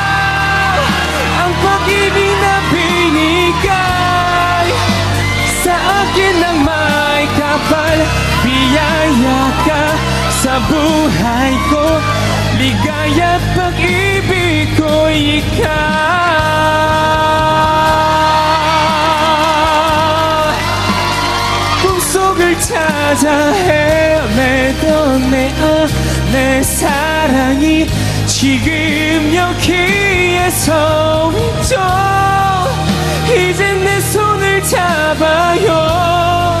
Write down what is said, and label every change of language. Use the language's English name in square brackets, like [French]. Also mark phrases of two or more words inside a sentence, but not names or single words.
[Filipino] Ikaw ang pag-ibig na binigay sa akin ng may kapal. Biyaya ka sa buhay ko, ligaya at pag-ibig ko ikaw. [Korean] 꿈속을 찾아 헤매던 내 사랑이 지금 여기에 서 있죠. 이젠 내 손을 잡아요.